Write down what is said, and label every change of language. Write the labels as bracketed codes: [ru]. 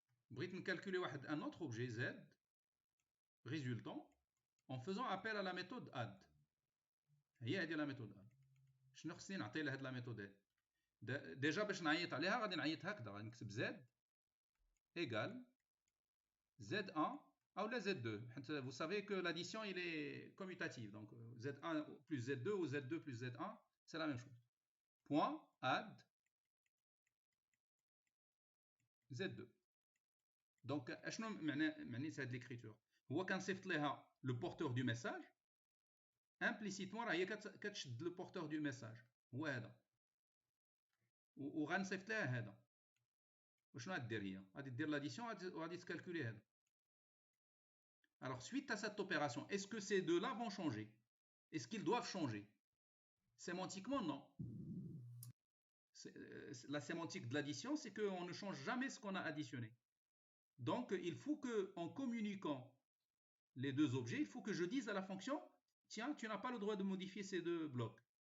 [ar] بغيت نكالكولي واحد [fr] un autre objet z résultant en faisant appel à la méthode add. [ar] هي هذه [fr] la méthode add. [ar] شنو خصني نعطي لهاد [fr] la méthode add؟ [ar] ديجا باش نعيط عليها غادي نعيط هكذا غادي نكتب [fr] z égale z1 ou la Z2. Vous savez que l'addition il est commutative. Donc Z1 plus Z2 ou Z2 plus Z1, c'est la même chose. Point add Z2. [ar] Donc, شنو معني هاد l'écriture هو كنصيفط ليها [fr] le porteur du message [ar] implicitement راه هي كتشد le porteur du message هو هذا وغنصيفط ليها هذا وشنو غدير هي غادي دير l'addition وغادي تكالكولي هذا. [fr] Alors, suite à cette opération, est-ce que ces deux-là vont changer? Est-ce qu'ils doivent changer? Sémantiquement, non. La sémantique de l'addition, c'est qu'on ne change jamais ce qu'on a additionné. Donc, il faut qu'en communiquant les deux objets, il faut que je dise à la fonction, tiens, tu n'as pas le droit de modifier ces deux blocs.